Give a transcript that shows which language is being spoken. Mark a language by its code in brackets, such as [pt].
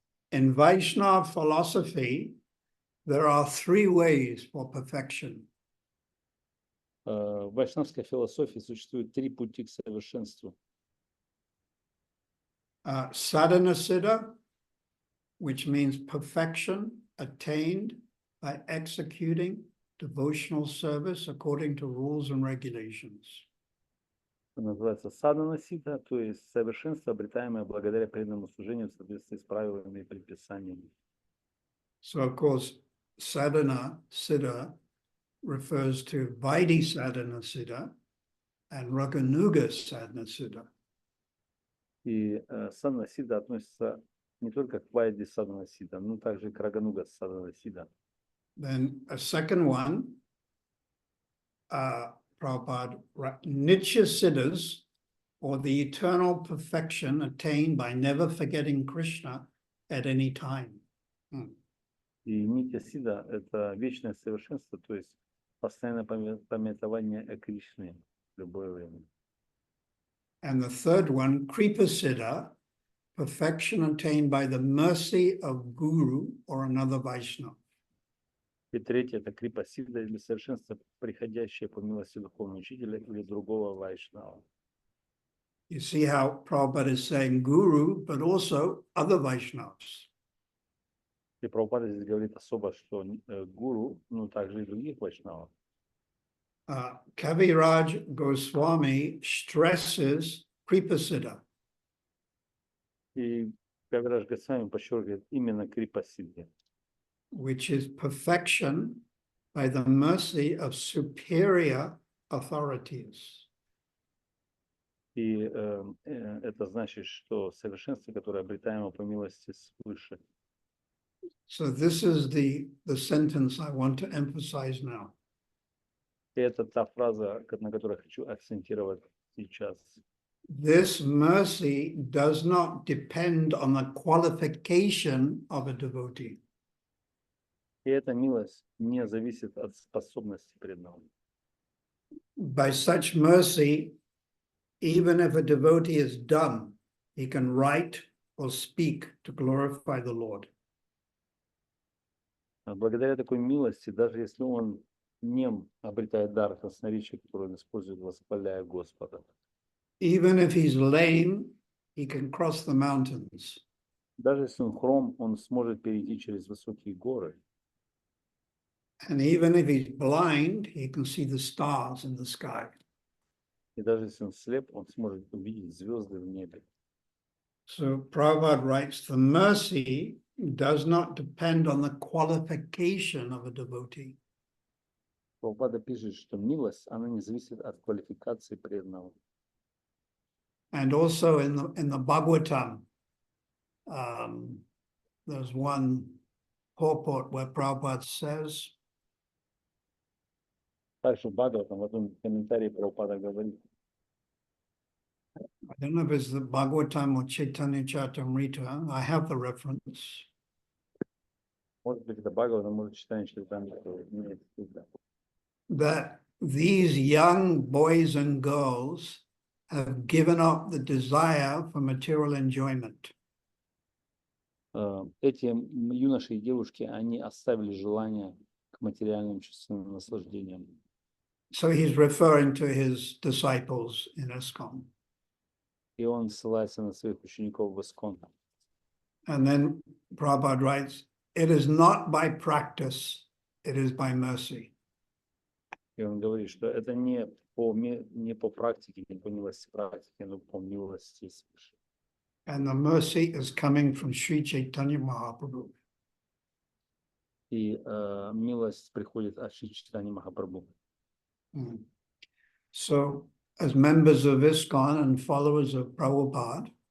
[en] In Vaishnava philosophy, there are three ways for perfection. [ru] В вайшнавской философии существует три пути к совершенству. [en] Sadhana siddha, which means perfection attained by executing devotional service according to rules and regulations. [ru] Называется садхана сидха, то есть совершенство, обретаемое благодаря преданному служению в соответствии с правилами и предписаниями. [en] So, of course, sadhana siddha refers to Vaidhi sadhana siddha and Raganuga sadhana siddha. [ru] И садхана сидха относится не только к вайди садхана сидха, но также к рагануга садхана сидха. [en] Then a second one, Prabhupada, Nitya siddhas, or the eternal perfection attained by never forgetting Krishna at any time. [ru] И нитья сидха – это вечное совершенство, то есть постоянное памятование о Кришне в любое время. [en] And the third one, Kripa siddha, perfection attained by the mercy of Guru or another Vaishnava. [ru] И третье – это крипа сидха, или совершенство, приходящее по милости духовного учителя или другого вайшнава. [en] You see how Prabhupada is saying Guru, but also other Vaishnavas. [ru] И Прабхупада здесь говорит особо, что гуру, но также и других вайшнавов. [en] Kaviraj Goswami stresses Kripa siddha. [ru] И Кавирадж Госвами подчеркивает именно крипа сидха, [en] Which is perfection by the mercy of superior authorities. [ru] И это значит, что совершенство, которое обретаемо по милости свыше. [en] So this is the sentence I want to emphasize now. [ru] И это та фраза, на которой хочу акцентировать сейчас. [en] This mercy does not depend on the qualification of a devotee. [ru] И эта милость не зависит от способности преданного. [en] By such mercy, even if a devotee is dumb, he can write or speak to glorify the Lord. [ru] Благодаря такой милости, даже если он нем, обретает дар красноречия, который он использует, восхваляя Господа. [en] Even if he's lame, he can cross the mountains. [ru] Даже если он хром, он сможет перейти через высокие горы. [en] And even if he's blind, he can see the stars in the sky. [ru] И даже если он слеп, он сможет увидеть звезды в небе. [en] So Prabhupada writes, the mercy does not depend on the qualification of a devotee. [ru] Прабхупада пишет, что милость, она не зависит от квалификации преданного. [en] And also in the Bhagavatam, there's one purport where Prabhupada says, [ru] Также в Бхагаватам, в этом комментарии Прабхупада говорит, [en] I don't know if it's the Bhagavatam or Chaitanya Charitamrita, I have the reference. [ru] может быть, это Бхагаватам, может, читание Чайтаньи, что имеет всегда. [en] That these young boys and girls have given up the desire for material enjoyment. [ru] эти юноши и девушки, они оставили желание к материальным чувственным наслаждениям. [en] So he's referring to his disciples in ISKCON. [ru] И он ссылается на своих учеников в Искон. [en] And then Prabhupada writes, it is not by practice, it is by mercy. [ru] И он говорит, что это не по практике, не по милости практики, но по милости свыше. [en] And the mercy is coming from Sri Chaitanya Mahaprabhu. [ru] И милость приходит от Шри Чайтаньи Махапрабху. [en] So, as members of ISKCON and followers of Prabhupada,